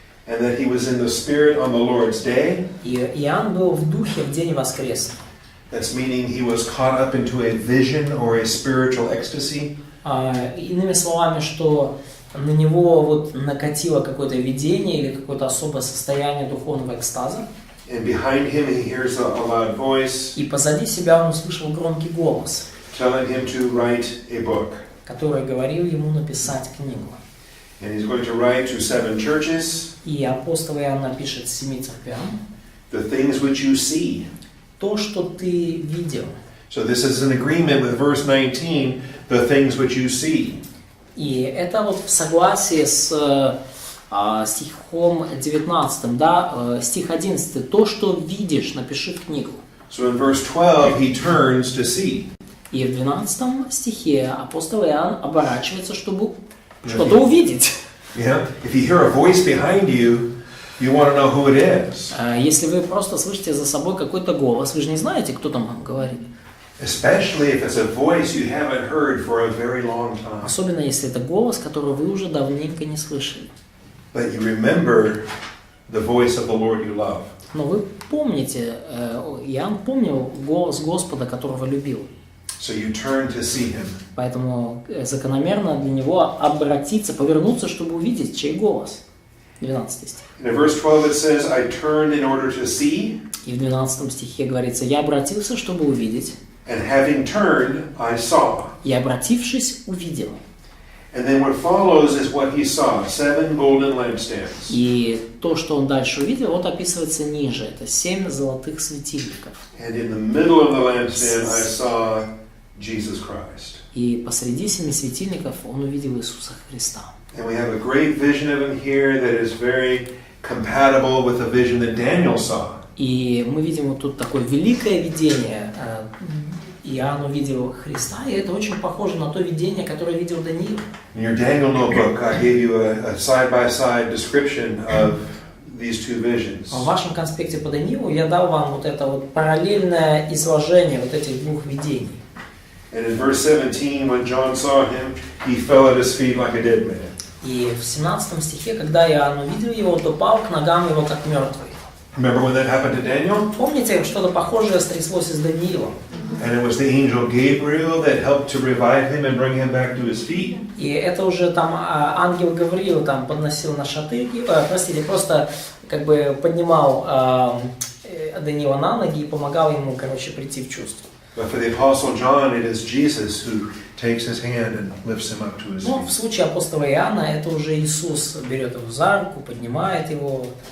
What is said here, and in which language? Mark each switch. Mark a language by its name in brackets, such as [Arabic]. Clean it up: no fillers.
[English] and that he was in the Spirit on the Lord's day. [Russian] И Иоанн был в духе в день воскресный. [English] That's meaning he was caught up into a vision or a spiritual ecstasy. [Russian] Иными словами, что на него вот накатило какое-то видение или какое-то особое состояние духовного экстаза. [English] And behind him he hears a loud voice [Russian] И позади себя он услышал громкий голос, [English] telling him to write a book. [Russian] который говорил ему написать книгу. [English] And he's going to write to 7 churches, [Russian] И апостол Иоанн напишет 7 церквям [English] the things which you see. [Russian] то, что ты видел. [English] So this is an agreement with verse 19, the things which you see. [Russian] И это вот в согласии с стихом 19, да, стих 11, то, что видишь, напиши в книгу. [English] So in verse 12 he turns to see. [Russian] И в 12 стихе апостол Иоанн оборачивается, чтобы что-то увидеть. [English] Yeah? If you hear a voice behind you, you want to know who it is. [Russian] Если вы просто слышите за собой какой-то голос, вы же не знаете, кто там вам говорит. [English] Especially if it's a voice you haven't heard for a very long time. [Russian] Особенно если это голос, который вы уже давненько не слышали. [English] But you remember the voice of the Lord you love. [Russian] Но вы помните, Иоанн помнил голос Господа, которого любил. [English] So you turn to see him. [Russian] Поэтому закономерно для него обратиться, повернуться, чтобы увидеть, чей голос. 12 стих. [English] In verse 12 it says, I turned in order to see. [Russian] И в 12 стихе говорится, я обратился, чтобы увидеть. [English] And having turned, I saw. [Russian] И обратившись, увидел. [English] And then what follows is what he saw, 7 golden lampstands. [Russian] И то, что он дальше увидел, вот описывается ниже. Это 7 золотых светильников. [English] And in the middle of the lampstand I saw Jesus Christ. [Russian] И посреди 7 светильников он увидел Иисуса Христа. [English] And we have a great vision of him here that is very compatible with the vision that Daniel saw. [Russian] И мы видим вот тут такое великое видение. Иоанн увидел Христа, и это очень похоже на то видение, которое видел Даниил. [English] In your Daniel notebook, I gave you a side-by-side description of these two visions. [Russian] В вашем конспекте по Даниилу я дал вам вот это вот параллельное изложение вот этих двух видений. [English] And in verse 17, when John saw him, he fell at his feet like a dead man. [Russian] И в 17 стихе, когда Иоанн увидел его, то пал к ногам его как мертвый. [English] Remember when that happened to Daniel? [Russian] Помните, что-то похожее стряслось и с Даниилом? [English] And it was the angel Gabriel that helped to revive him and bring him back to his feet. [Russian] И это уже там ангел Гавриил там подносил на шатырки, просто как бы поднимал Даниила на ноги и помогал ему, прийти в чувство. [English] But for the apostle John, it is Jesus who takes his hand and lifts him up to his [Russian] Но в [English] feet. [Russian] случае апостола Иоанна это уже Иисус берет его за руку, поднимает его